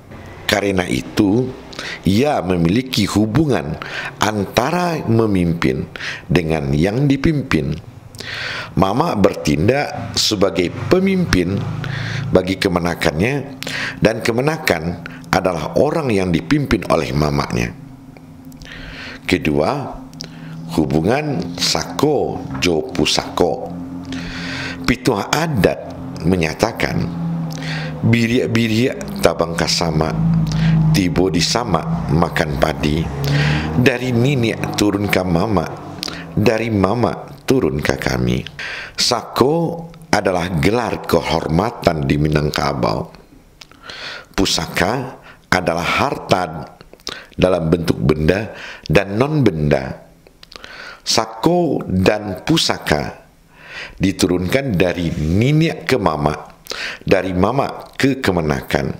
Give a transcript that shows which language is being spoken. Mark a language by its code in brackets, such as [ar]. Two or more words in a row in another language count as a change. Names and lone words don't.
[id] Karena itu, ia memiliki hubungan antara memimpin dengan yang dipimpin. Mama bertindak sebagai pemimpin bagi kemenakannya, dan kemenakan adalah orang yang dipimpin oleh mamanya. Kedua, hubungan [min] sako jo pusako. Pitua [id] adat menyatakan, [min] biriak-biriak tabang kasama, tibo di sama makan padi, dari niniak turun ke mama, dari mama turun ke kami. [id] Sako adalah gelar kehormatan di Minangkabau. Pusaka adalah harta dalam bentuk benda dan non-benda. Sako dan pusaka diturunkan dari niniak ke mama, dari mama ke kemenakan.